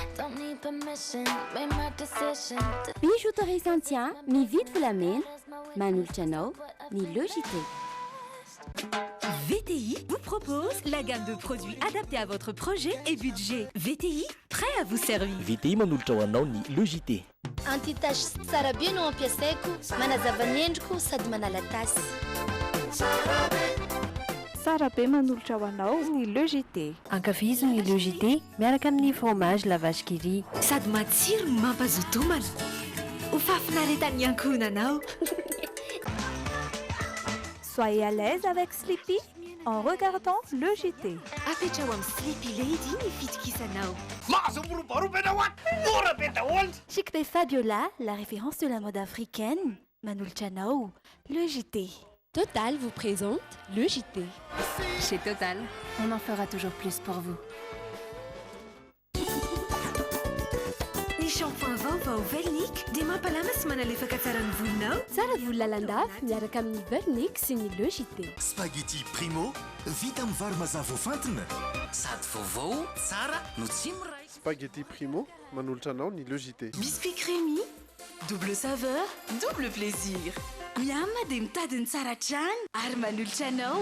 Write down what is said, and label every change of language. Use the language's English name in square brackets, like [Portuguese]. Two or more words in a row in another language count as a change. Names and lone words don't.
[Malagasy] Bijouterie Saint-Tien, mividy volamena, manolotra anao ny Logité. [French] VTI vous propose la gamme de produits adaptés à votre projet et budget. VTI, prêt à vous servir. [Malagasy] VTI manolotra ho anao ny Logité. Antitasy tsara be no ampiasaiko, manazava ny endriko sady manala tasy. Tsara be manolotra ho anao ny Logité. Ankafizo ny Logité miaraka amin'ny fromage la vache qui rit. Sady matsiro no mampazoto homana. Ho fafinaretan'ny ankohonanao. [French] Soyez à l'aise avec Sleepy en regardant Logité. [Malagasy] Apetrao amin'ny Sleepy Lady ny fitokisanao. [French] Chic P Fabiola, la référence de la mode africaine, [Malagasy] manolotra anao Logité. [French] Total vous présente le JT. Chez Total, on en fera toujours plus pour vous. [Malagasy] Ny shampoing vaovao Velnic dia mampalama sy manalefaka tsara ny volonao. Tsara volo lalandafy miaraka amin'ny Velnic sy ny Le JT. Spaghetti Primo vita amin'ny vary mazava fantina sady vaovao tsara no tsy miray. Spaghetti Primo manolotra anao ny Le JT. [French] Biscuit crémy, double saveur, double plaisir. [Malagasy] Miama dia mitadiny tsara trano ary manolotra anao.